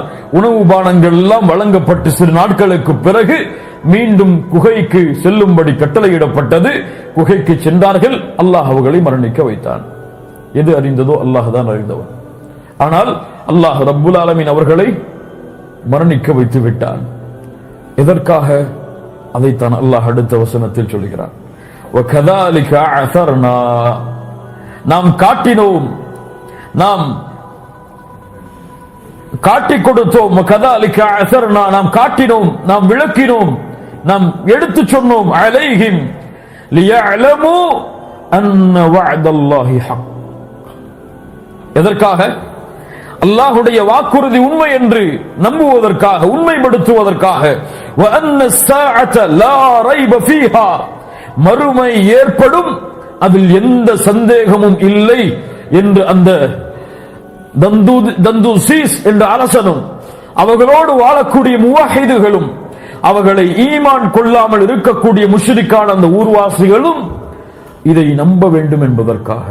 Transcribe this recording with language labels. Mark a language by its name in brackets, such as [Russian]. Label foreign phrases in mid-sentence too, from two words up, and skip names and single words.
[Tamil] உணவு பானங்கள் எல்லாம் வழங்கப்பட்டு சிறு நாட்களுக்கு பிறகு மீண்டும் குகைக்கு செல்லும்படி கட்டளையிடப்பட்டது. குகைக்கு சென்றார்கள். அல்லாஹ் அவர்களை மரணிக்க வைத்தான். எது அறிந்ததோ அல்லாஹ் தான் அறிந்தவன். ஆனால் அல்லாஹ் [Arabic] رب العالمين [Tamil] அவர்களை மரணிக்க வைத்து விட்டான். எதற்காக? அதைத்தான் அல்லாஹ் அடுத்த வசனத்தில் சொல்கிறான், [Arabic] وَكَذَلِكَ عَثَرْنَا, [Tamil] நாம் காட்டினோம், நாம் காட்டிக் கொடுத்தோம். [Arabic] وَكَذَلِكَ عَثَرْنَا, [Tamil] நாம் காட்டினோம், நாம் விளக்கினோம், நாம் எடுத்து சொன்னோம். [Arabic] عَلَيْهِمْ لِيَعْلَمُوا أَنَّ وَعْدَ اللَّهِ حَقٌّ, [Tamil] எதற்காக? அல்லாஹ்வுடைய வாக்குறுதி உண்மை என்று நம்புவதற்காக, உண்மைப்படுத்துவதற்காக. [Arabic] وَأَنَّ السَّاعَةَ لَا رَيْبَ فِيهَا, [Tamil] மறுமை ஏற்படும், அதில் எந்த சந்தேகமும் இல்லை என்று அந்த தந்தூசீஸ் என்ற அரசனும் அவர்களோடு வாழக்கூடிய முவஹிதுகளும் அவர்களை ஈமான் கொள்ளாமல் இருக்கக்கூடிய முஷ்ரிக்கான அந்த ஊர்வாசிகளும் இதை நம்ப வேண்டும் என்பதற்காக.